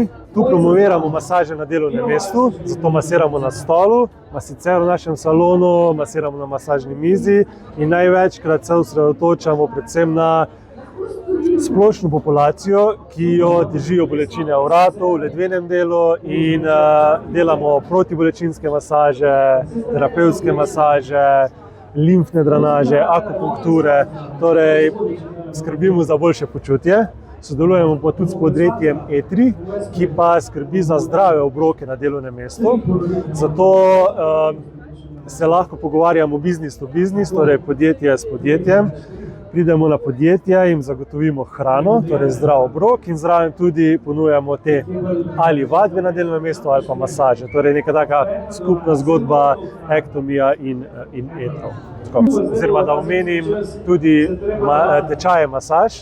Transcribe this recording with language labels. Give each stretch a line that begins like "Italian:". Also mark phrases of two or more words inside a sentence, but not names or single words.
Slovenian: Tu promoviramo masaže na delovnem mestu, zato masiramo na stolu, sicer v našem salonu masiramo na masažni mizi in največkrat se osredotočamo predvsem na splošno populacijo, ki jo težijo bolečine v vratu, v ledvenem delu in delamo protibolečinske masaže, terapevtske masaže, limfne drenaže, akupunkture, torej skrbimo za boljše počutje. Sodelujemo pa tudi s podjetjem Etri, ki pa skrbi za zdrave obroke na delovnem mestu. Zato se lahko pogovarjamo
English: business to business,
Slovenian: torej podjetje s podjetjem. Pridemo na podjetje, jim zagotovimo hrano, torej zdrav obrok in zraven tudi ponujamo te ali vadbe na delovnem mestu ali pa masaže. Torej neka taka skupna zgodba Ectomya in Etrov. Oziroma, da omenim tudi tečaje masaž.